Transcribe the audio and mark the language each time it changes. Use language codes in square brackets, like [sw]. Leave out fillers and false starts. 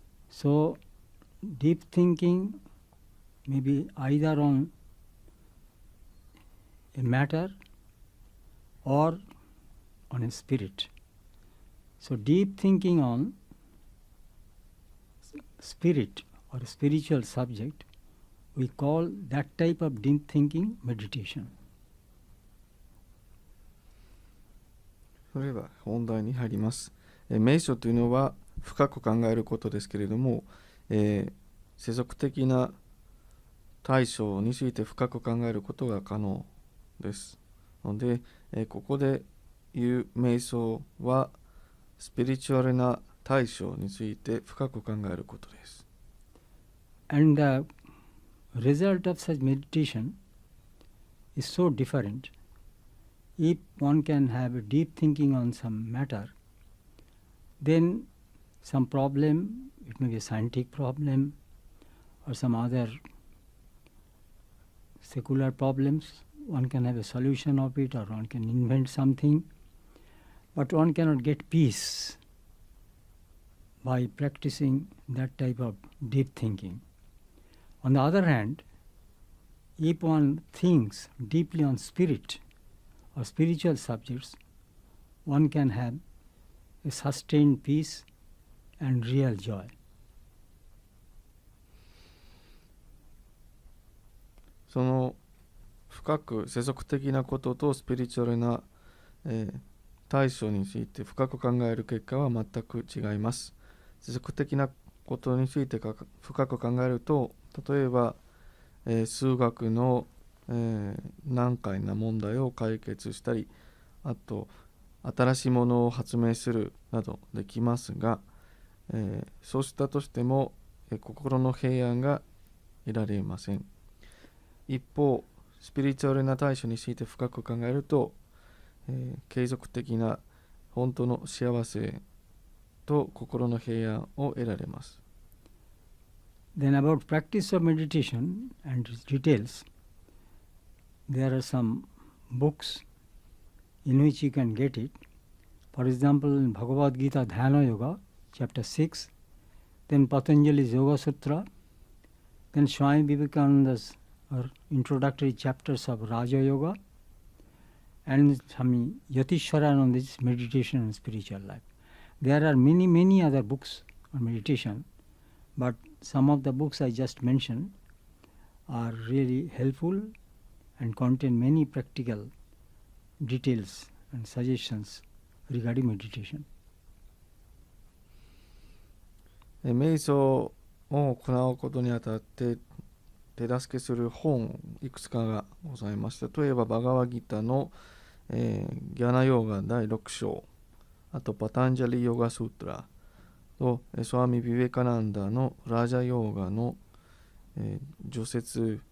[en] So, deep thinking may be either on a matter or on a spirit. So, deep thinking on spirit or a spiritual subject, we call that type of deep thinking meditation. [ja] それでは本題に入ります。瞑想というのは深く考えることですけれども、世俗的な対象について深く考えることが可能です。ので、ここで言う瞑想はスピリチュアルな対象について深く考えることです。 [en] And the result of such meditation is so different. If one can have a deep thinking on some matter, then some problem, it may be a scientific problem or some other secular problems, one can have a solution of it or one can invent something, but one cannot get peace by practicing that type of deep thinking. On the other hand, if one thinks deeply on spirit or spiritual subjects, one can have a sustained peace and real joy. [ja] その深く世俗的なこととスピリチュアルな、対象について深く考える結果は全く違います。世俗的なことについて深く考えると、例えば、数学の、難解な問題を解決したり、あと新しいものを発明するなどできますが、そうしたとしても、心の平安が得られません。一方、スピリチュアルな対象について深く考えると、継続的な本当の幸せと心の平安を得られます。 [en] Then about practice of meditation and its details, there are some books in which you can get it. For example, in Bhagavad Gita Dhyana Yoga, chapter 6, then Patanjali's Yoga Sutra, then Swami Vivekananda's introductory chapters of Raja Yoga, and Swami Yatishwarananda's meditation and spiritual life. There are many other books on meditation, but some of the books I just mentioned are really helpful and contain many practical details and suggestions regarding meditation. [ja] 瞑想を行うことにあたって手助けする本いくつかがございます。例えばバガワギタの、ギャナヨーガ第6章、あとパタンジャリヨガスートラとスワミ・ビベカナンダのラジャヨーガの、除雪ス